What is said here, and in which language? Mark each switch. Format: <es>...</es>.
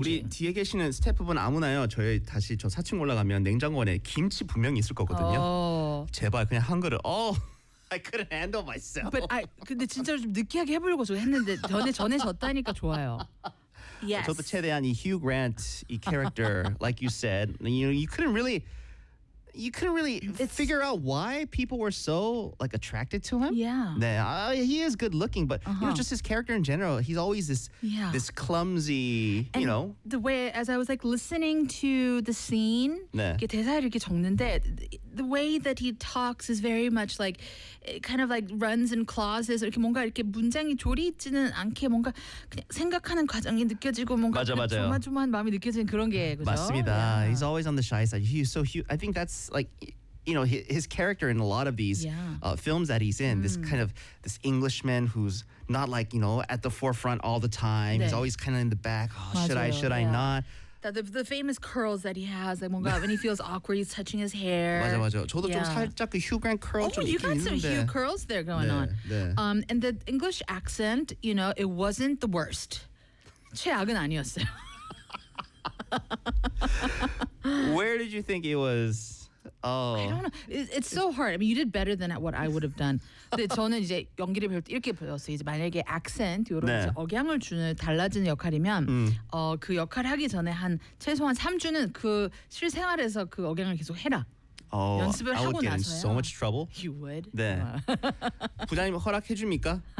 <ko>우리 뒤에 계시는 스태프분 아무나요? 저희 다시 저 4층 올라가면 냉장고에 김치 분명히 있을 거거든요.</ko> <en>Oh.</en> <ko>제발 그냥 한 그릇.</ko> <en>I couldn't handle myself.</en> <ko>But 근데 진짜로 좀 느끼하게 해보려고 했는데 전해졌다니까 좋아요.</ko> <en>Yes.</en> <ko>저도 최대한 이</ko> <en>Hugh Grant 이 character, like you said, you couldn't really figure out why people were so like attracted to him. Yeah. He is good looking, but you know, just his character in general, he's always this clumsy, and you know. The way as I was like listening to the scene, 네.</en> <ko>대사를 이렇게 적는데</ko> <en>the way that he talks is very much like it kind of like runs in clauses.</en> <ko>이렇게 뭔가 이렇게 문장이 조리지는 않게 뭔가 생각하는 과정이 느껴지고 뭔가 조마조마한 마음이 느껴지는 그런 게 그죠? 맞습니다.</ko> <en>Yeah. He's always on the shy side. He's so huge. I think that's like, you know, his character in a lot of these films that he's in, this kind of this Englishman who's not like, you know, at the forefront all the time. 네. He's always kind of in the back. Oh,</en> <ko>맞아요.</ko> <en>should I not? The famous curls that he has, like, oh God, when he feels awkward, he's touching his hair.</en> <ko>맞아, 맞아. 저도 좀 살짝 그 Hugh Grant curl 좀 있긴 있는데.</ko> <en>Oh, you got some Hugh curls there going</en> <ko>네,</ko> <en>on.</en> <ko>네.</ko> <en>And the English accent, you know, it wasn't the worst.</en> <ko>최악은 아니었어요.</ko> <en>Where did you think it was? Oh. I don't know. It's so hard. I mean, you did better than what I would have done.</en> <ko>근데 저는 이제 연기를 배울 때 이렇게 보였어요. 이제 만약에 accent 이런 네. 억양을 주는 달라지는 역할이면 그 역할 하기 전에 한 최소한 3주는 그 실생활에서 그 억양을 계속 해라.</ko> <en>Oh,</en> <ko>연습을</ko> <en>I</en> <ko>하고</ko> <en>would get</en> <ko>나서야.</ko> <en>In so much trouble. You would.</en> <ko>네. 부장님 허락해 줍니까?</ko>